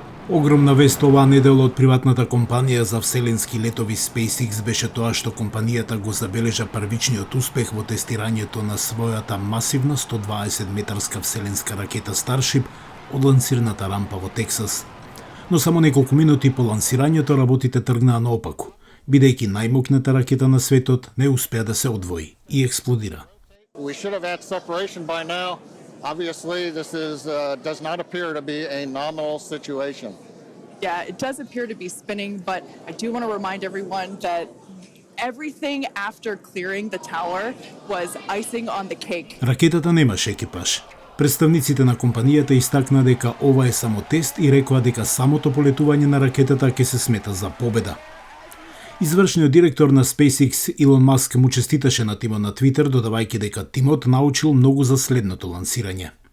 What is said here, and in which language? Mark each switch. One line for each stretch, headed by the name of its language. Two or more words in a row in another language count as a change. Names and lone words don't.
Macedonian: Огромна вест оваа недела од приватната компанија за вселенски летови SpaceX беше тоа што компанијата го забележа првичниот успех во тестирањето на својата масивна 120-метарска вселенска ракета Starship од лансирната рампа во Тексас. Но само неколку минути по лансирањето работите тргнаа наопаку, бидејќи најмокната ракета на светот не успеа да се одвои и експлодира.
English: We should have had separation by now. Obviously, this does not appear to be a nominal situation. Yeah, it does appear to be spinning, but I do want to remind everyone that everything after clearing the tower was icing on the cake.
Macedonian: Ракетата немаше екипаж. Представниците на компанијата истакнаа дека ова е само тест и рекоа дека самото полетување на ракетата ќе се смета за победа. Извршниот директор на SpaceX Илон Маск му честиташе на тимот на Твитер, додавајќи дека тимот научил многу за следното лансирање.